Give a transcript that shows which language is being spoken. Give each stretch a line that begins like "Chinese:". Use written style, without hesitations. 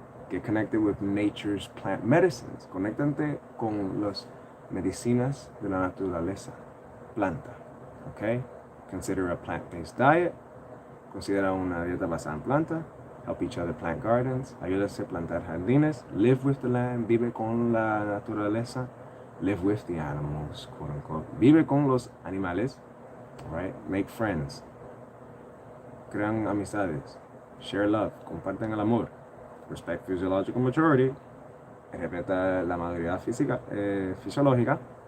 English: Get connected with nature's plant medicines.
Spanish: Conéctate con las medicinas de la naturaleza, planta, okay?
English: Consider a plant-based diet.
Spanish: Considera una dieta basada en planta.
English: Help each other plant gardens.
Spanish: Ayúdase a plantar jardines.
English: Live with the land.
Spanish: Vive con la naturaleza.
English: Live with the animals, quote unquote.
Spanish: Vive con los animales.
English: Right? Make friends.
Spanish: Crean amistades.
English: Share love.
Spanish: Comparten el amor.
English: Respect physiological maturity.
Spanish: Respeta la mayoría fisiológica.